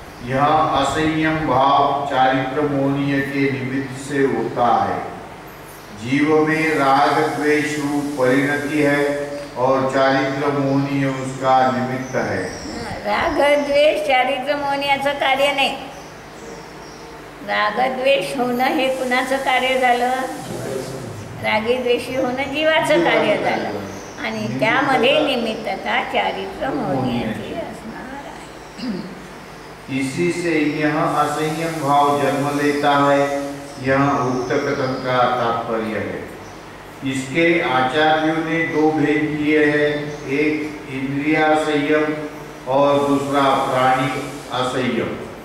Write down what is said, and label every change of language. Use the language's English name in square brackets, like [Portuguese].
[Hindi] यह असंयम भाव चारित्र मोहनीय के निमित्त से होता है। जीव में राग द्वेष रूप परिणति है और चारित्र मोहनीय उसका निमित्त है। [Marathi] राग द्वेष चारित्र मोहनीयाचं कार्य नाही. राग द्वेष होणं हे कुणाचं कार्य झालं? रागी द्वेषी होणं जीवाचं कार्य झालं, आणि त्यामध्ये निमित्तता चारित्र मोहनीयाची असणार आहे. [Hindi] इसी से यह असंयम भाव जन्म लेता है, यह उक्त कथन का तात्पर्य है। इसके आचार्यों ने दो भेद किए हैं, एक इंद्रिया संयम और दूसरा प्राणी असंयम।